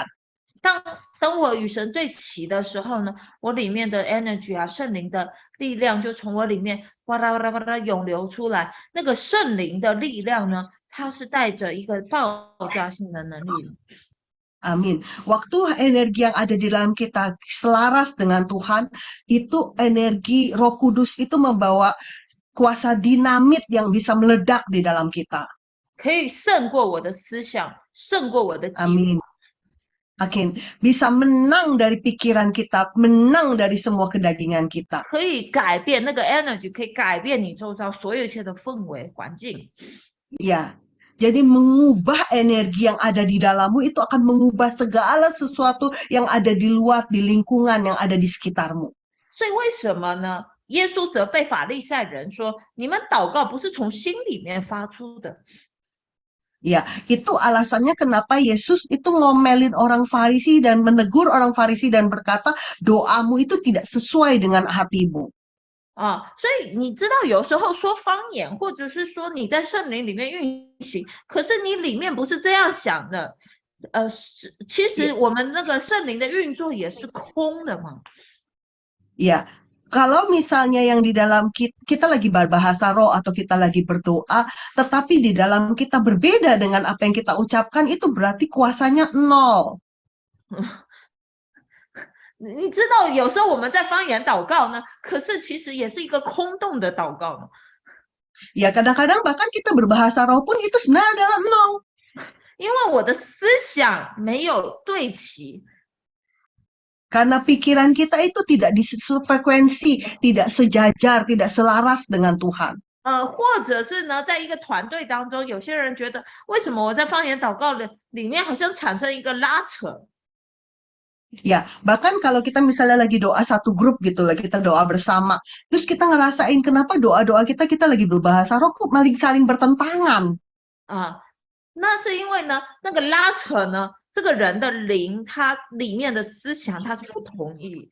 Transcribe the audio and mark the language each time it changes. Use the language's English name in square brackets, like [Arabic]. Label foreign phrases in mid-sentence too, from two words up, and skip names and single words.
[Chinese] 当我与神对齐的时候呢，我里面的 energy 啊，圣灵的力量就从我里面哇啦哇啦哇啦涌流出来。那个圣灵的力量呢，它是带着一个爆炸性的能力。 [Indonesian] Amin. Waktu energi yang ada di dalam kita selaras dengan Tuhan, itu energi Roh Kudus itu membawa kuasa dinamit yang bisa meledak di dalam kita. [Chinese] 可以胜过我的思想，胜过我的计划。 [Indonesian] Amin. Amin. Bisa menang dari pikiran kita, menang dari semua kedagingan kita. [Chinese] 可以改变那个 energy， 可以改变你周遭所有一切的氛围环境。 [Indonesian] Ya. Jadi mengubah energi yang ada di dalammu itu akan mengubah segala sesuatu yang ada di luar, di lingkungan yang ada di sekitarmu. [Chinese] 所以为什么呢？耶稣责备法利赛人说：“你们祷告不是从心里面发出的。” [Indonesian] Ya, itu alasannya kenapa Yesus itu ngomelin orang Farisi dan menegur orang Farisi dan berkata, doamu itu tidak sesuai dengan hatimu. [Chinese] 所以你知道，有时候说方言，或者是说你在圣灵里面运行，可是你里面不是这样想的。其实我们那个圣灵的运作也是空的嘛。 [Indonesian] Ya, kalau misalnya yang di dalam kita lagi berbahasa roh atau kita lagi berdoa, tetapi di dalam kita berbeda dengan apa yang kita ucapkan, itu berarti kuasanya 0. [Chinese] 你知道，有时候我们在方言祷告呢，可是其实也是一个空洞的祷告呢。 [Indonesian] Ya, kadang-kadang bahkan kita berbahasa roh pun itu sebenarnya adalah 0. [Chinese] 因为我的思想没有对齐。 [Indonesian] Karena pikiran kita itu tidak di sefrekuensi, tidak sejajar, tidak selaras dengan Tuhan. [Chinese] 或者是呢，在一个团队当中，有些人觉得，为什么我在方言祷告的里面好像产生一个拉扯？ [Indonesian] Ya, bahkan kalau kita misalnya lagi doa satu grup gitu lah, kita doa bersama, terus kita ngerasain kenapa doa-doa kita lagi berbahasa roh kok malah saling bertentangan. [Chinese] 那是因为呢，那个拉扯呢，这个人的灵，他里面的思想他是不同意。